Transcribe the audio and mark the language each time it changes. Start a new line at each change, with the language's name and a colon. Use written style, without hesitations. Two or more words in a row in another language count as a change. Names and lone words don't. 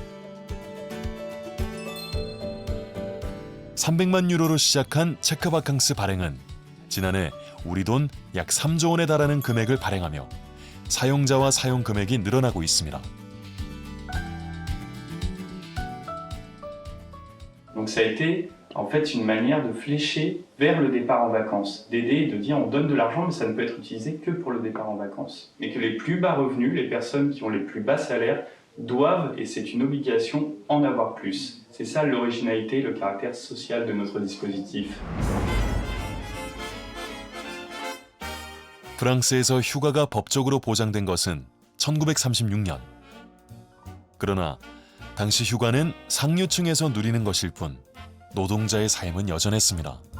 Korean: 300만 유로로 시작한 체크 바캉스 발행은 지난해 우리 돈 약 3조 원에 달하는 금액을 발행하며 사용자와 사용 금액이 늘어나고 있습니다.
French: Donc ça a été en fait une manière de flécher vers le départ en vacances, d'aider et de dire on donne de l'argent mais ça ne peut être utilisé que pour le départ en vacances. Mais que les plus bas revenus, les personnes qui ont les plus bas salaires doivent, et c'est une obligation, en avoir plus. C'est ça l'originalité, le caractère social de notre dispositif.
Korean: 프랑스에서 휴가가 법적으로 보장된 것은 1936년. 그러나 당시 휴가는 상류층에서 누리는 것일 뿐 노동자의 삶은 여전했습니다.